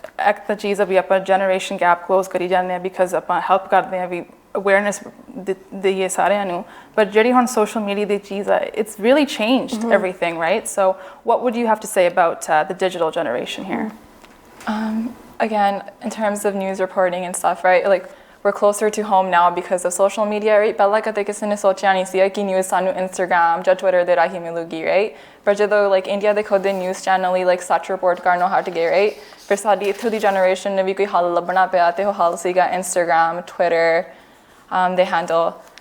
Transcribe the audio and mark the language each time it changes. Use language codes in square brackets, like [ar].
[pa] ਇੱਕ ਤਾਂ ਚੀਜ਼ ਆ ਵੀ ਆਪਾਂ ਜਨਰੇਸ਼ਨ ਗੈਪ ਕਲੋਜ਼ ਕਰੀ ਜਾਂਦੇ ਹਾਂ ਬਿਕਾਜ਼ ਆਪਾਂ ਹੈਲਪ ਕਰਦੇ ਹਾਂ ਵੀ ਅਵੇਅਰਨੈਸ ਦੇਈਏ ਸਾਰਿਆਂ ਨੂੰ but ਜਿਹੜੀ ਹੁਣ ਸੋਸ਼ਲ ਮੀਡੀਆ ਦੀ ਚੀਜ਼ ਆ [en] it's really changed everything right so what would you have to say about the digital generation here Again, in terms of news reporting and stuff, right? Like we're closer to home now because of social media, right? [pa] But like I ਕਿਸੇ ਨੇ ਸੋਚਿਆ ਨਹੀਂ ਸੀ ਕਿ news ਸਾਨੂੰ Instagram ਜਾਂ Twitter ਦੇ ਰਾਹੀਂ ਮਿਲੂਗੀ, right? ਪਰ ਜਦੋਂ like India ਦੇ ਖੁਦ ਦੇ news channel ਹੀ like ਸੱਚ report ਕਰਨੋਂ ਹਟ ਗਏ, right? ਫਿਰ ਸਾਡੀ ਇੱਥੋਂ ਦੀ generation ਨੇ ਵੀ ਕੋਈ ਹੱਲ ਲੱਭਣਾ ਪਿਆ ਤੇ ਉਹ ਹੱਲ ਸੀਗਾ Instagram, Twitter, ਦੇ handle.